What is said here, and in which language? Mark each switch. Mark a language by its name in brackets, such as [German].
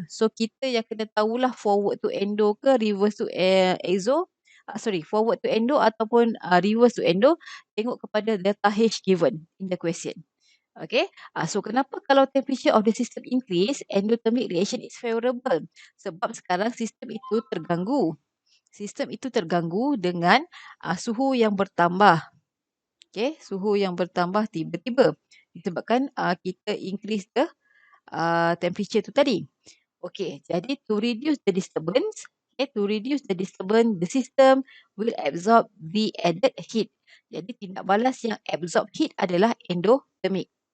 [Malay] So kita yang kena tahulah forward to endo ke reverse to exo. Forward to endo ataupun reverse to endo, tengok kepada delta H given in the question. [English] Okay, so [Malay] kenapa kalau [English] temperature of the system increase, endothermic reaction is favorable? [Malay] Sebab sekarang sistem itu terganggu. Sistem itu terganggu dengan suhu yang bertambah. Okay, suhu yang bertambah tiba-tiba. Disebabkan kita [English] increase the temperature [Malay] tu tadi. [English] Okay, jadi to reduce the disturbance, the system will absorb the added heat. [Malay] Jadi tindak balas yang [English] absorb heat [Malay] adalah endothermic.